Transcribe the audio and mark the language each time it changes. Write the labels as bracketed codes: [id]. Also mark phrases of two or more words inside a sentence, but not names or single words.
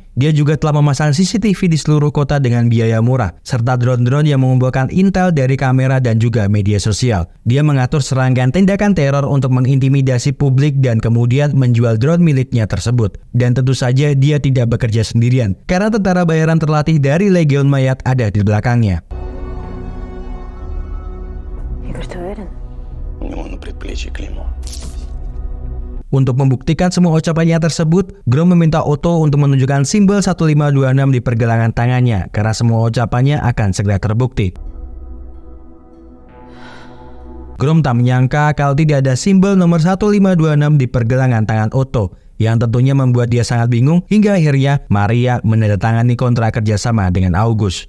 [id] Dia juga telah memasang CCTV di seluruh kota dengan biaya murah, serta drone-drone yang mengumpulkan intel dari kamera dan juga media sosial. Dia mengatur serangkaian tindakan teror untuk mengintimidasi publik dan kemudian menjual drone miliknya tersebut. Dan tentu saja dia tidak bekerja sendirian, karena tentara bayaran terlatih dari Legion Mayat ada di belakangnya. [ru] Игорь, ты уверен? У него на предплечье клеймо. [id] Untuk membuktikan semua ucapannya tersebut, Grom meminta Otto untuk menunjukkan simbol 1526 di pergelangan tangannya, karena semua ucapannya akan segera terbukti. Grom tak menyangka kalau tidak ada simbol nomor 1526 di pergelangan tangan Otto, yang tentunya membuat dia sangat bingung hingga akhirnya Maria menandatangani kontrak kerjasama dengan August.